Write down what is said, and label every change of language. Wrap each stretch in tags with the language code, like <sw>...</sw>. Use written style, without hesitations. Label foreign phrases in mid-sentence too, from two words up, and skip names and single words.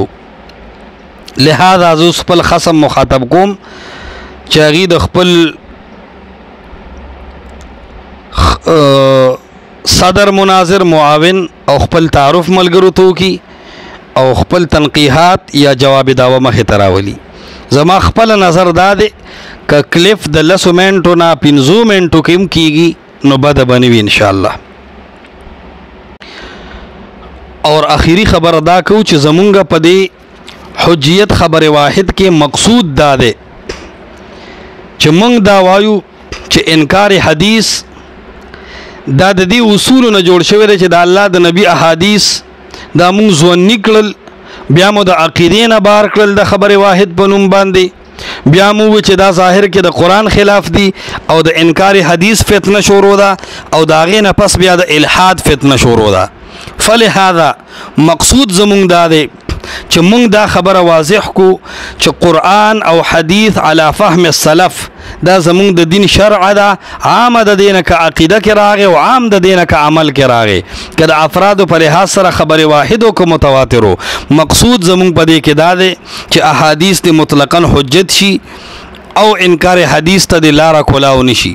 <ps>لہذا زه خپل خصم مخاطب کوم چې هغې د خپل صدر مناظر معاون او خپل تعارف ملګرو ته وکړي او خپل تنقیحات یا جواب دعوه مخې ته راولي. زما خپل نظر دا دی که کلیف د 10 منټو نه 15 منټو کې هم کیږي نو بده به نه وي</ps> <ar>ان شاء الله.</ar> <ur>اور آخری</ur> <ps>خبر ادا کو چې زمونږ په دې حجیت خبر واحد کې مقصود دا دی چې مونږ دا وایو چې انکار حدیث دا د دې اصولو نه جوړ شوی دی چې د الله د نبی احادیث دا مونږ ځواني کړل، بیا مو د عقیدې نه بار کړل د خبر واحد په نوم باندې، بیا مو چې دا ظاهر کې د قرآن خلاف دی او د انکار حدیث فتنه شروع ده او د هغې نه پس بیا د الحاد فتنه شروع ده. فلهذا مقصود زمونږ دا دی چې مونږ دا خبره واضح کو چې قرآن او حدیث</ps> <ar>علی فهم السلف</ar> <ps>دا زمونږ د دین شرع ده، عام د دینه که عقیده کې راغی او عام د دینه که عمل کې راغی، که د افرادو په لحاظ سره خبر واحدو که متواترو. مقصود زمونږ په دې کې دا دی چې احادیث د مطلقاً حجت شي او انکار حدیث ته د لاره کولاو نشي.</ps>